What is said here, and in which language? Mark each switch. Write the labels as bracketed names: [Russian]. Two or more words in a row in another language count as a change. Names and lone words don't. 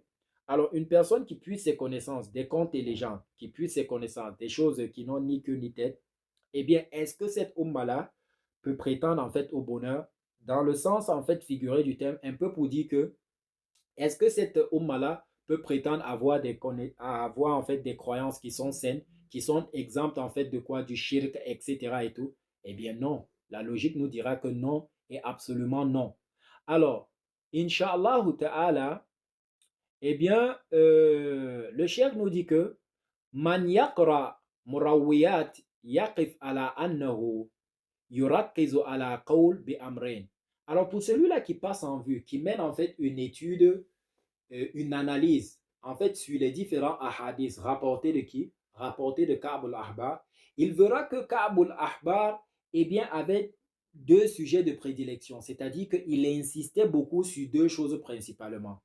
[French] Alors, une personne qui puise ses connaissances des contes et légendes, qui puise ses connaissances des choses qui n'ont ni queue ni tête, eh bien, est-ce que cette umma-là peut prétendre en fait au bonheur dans le sens en fait figuré du terme, un peu pour dire que est-ce que cette umma-là peut prétendre avoir en fait des croyances qui sont saines, qui sont exemptes en fait de quoi? Du shirk, etc. et tout? Eh bien non. La logique nous dira que non et absolument non. Alors, [Arabic] إن شاء الله تعالى, [French] eh bien, le cheikh nous dit que [Arabic] من يقرأ مرويات يقف على أنه يركز على قول بأمرين. [French] Alors pour celui-là qui passe en vue, qui mène en fait une étude, une analyse en fait sur les différents ahadiths rapportés de qui? Rapportés de Ka'b al-Ahbar, il verra que Ka'b al-Ahbar eh bien, avait deux sujets de prédilection, c'est-à-dire qu'il insistait beaucoup sur deux choses principalement.